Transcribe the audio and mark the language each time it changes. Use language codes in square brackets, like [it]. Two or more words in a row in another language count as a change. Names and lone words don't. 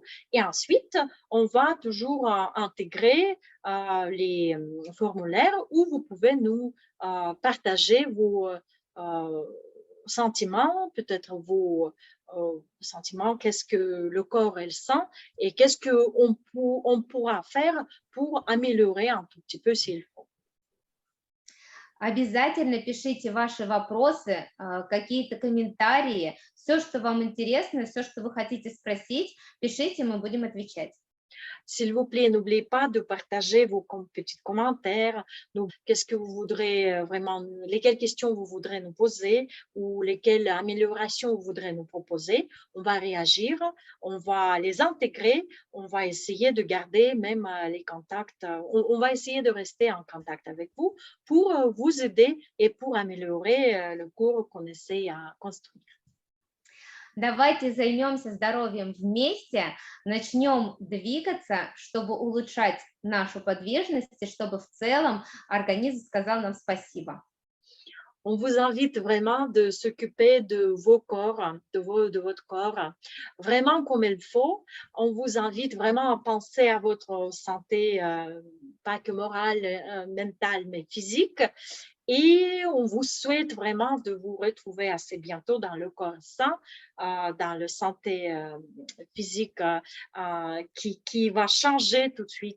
[fr] Et ensuite, on va toujours intégrer les formulaires où vous pouvez nous partager vos sentiments, peut-être vos sentiments, qu'est-ce que le corps elle sent et qu'est-ce qu'on pourra faire pour améliorer un tout petit peu s'il faut. [ru] Обязательно пишите ваши вопросы, какие-то комментарии, все, что вам интересно, все, что вы хотите спросить, пишите, мы будем отвечать. [fr] S'il vous plaît, n'oubliez pas de partager vos petits commentaires. Qu'est-ce que vous voudrez vraiment, lesquelles questions vous voudrez nous poser ou lesquelles améliorations vous voudrez nous proposer. On va réagir, on va les intégrer, on va essayer de garder même les contacts. On va essayer de rester en contact avec vous pour vous aider et pour améliorer le cours qu'on essaie à construire. [ru] Давайте займемся здоровьем вместе, начнем двигаться, чтобы улучшать нашу подвижность, и чтобы в целом организм сказал нам спасибо. [fr] On vous invite vraiment de s'occuper de vos corps, de votre corps, vraiment comme il faut. On vous invite vraiment à penser à votre santé, pas que morale, mentale, mais physique. Et on vous souhaite vraiment de vous retrouver assez bientôt dans le corps sain, dans la santé physique qui va changer tout de suite ensuite.